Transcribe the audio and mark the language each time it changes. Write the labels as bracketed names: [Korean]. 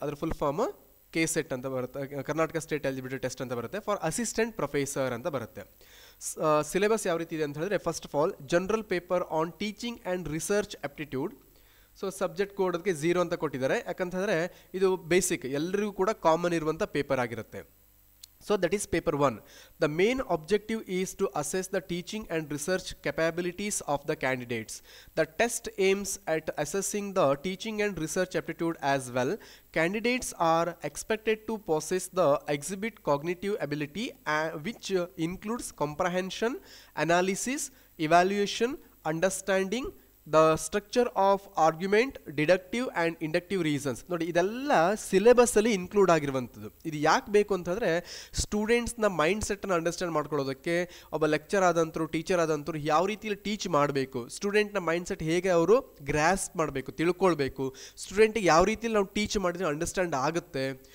[Kannada] ಅದರ full form KCET ಅಂತ ಬರುತ್ತೆ, ಕರ್ನಾಟಕ ಸ್ಟೇಟ್ ಎಲಿಜಿಬಿಲಿಟಿ ಟೆಸ್ಟ್ ಅಂತ ಬರುತ್ತೆ. [English] for assistant professor [Kannada] ಅಂತ ಬರುತ್ತೆ. ಸಿಲೆಬಸ್ ಯಾವ ರೀತಿ ಇದೆ ಅಂತ ಹೇಳಿದ್ರೆ, [English] First of all general paper on teaching and research aptitude. [Kannada] So subject code ಅದಕ್ಕೆ 0 ಅಂತ ಕೊಟ್ಟಿದ್ದಾರೆ. ಯಾಕಂತಂದರೆ ಇದು ಬೇಸಿಕ್, ಎಲ್ಲರಿಗೂ ಕೂಡ ಕಾಮನ್ ಇರುವಂಥ ಪೇಪರ್ ಆಗಿರುತ್ತೆ. [English] So that is paper 1. The main objective is to assess the teaching and research capabilities of the candidates. The test aims at assessing the teaching and research aptitude as well. Candidates are expected to possess the exhibit cognitive ability which includes comprehension, analysis, evaluation, understanding, the structure of argument, deductive and inductive reasons. [Kannada] ನೋಡಿ, ಇದೆಲ್ಲ ಸಿಲೆಬಸ್ಸಲ್ಲಿ include ಆಗಿರುವಂಥದ್ದು. ಇದು ಯಾಕೆ ಬೇಕು ಅಂತಂದರೆ ಸ್ಟೂಡೆಂಟ್ಸ್ನ mind ಸೆಟ್ಟನ್ನು understand ಮಾಡ್ಕೊಳ್ಳೋದಕ್ಕೆ, ಒಬ್ಬ lecture ಆದಂಥರು, teacher ಆದಂಥರು ಯಾವ ರೀತಿಯಲ್ಲಿ ಟೀಚ್ ಮಾಡಬೇಕು, ಸ್ಟೂಡೆಂಟ್ನ ಮೈಂಡ್ ಸೆಟ್ ಹೇಗೆ ಅವರು ಗ್ರಾಸ್ಪ್ ಮಾಡಬೇಕು, ತಿಳ್ಕೊಳ್ಬೇಕು, ಸ್ಟೂಡೆಂಟಿಗೆ ಯಾವ ರೀತಿಯಲ್ಲಿ ನಾವು ಟೀಚ್ ಮಾಡಿದ್ರೆ ಅಂಡರ್ಸ್ಟ್ಯಾಂಡ್ ಆಗುತ್ತೆ.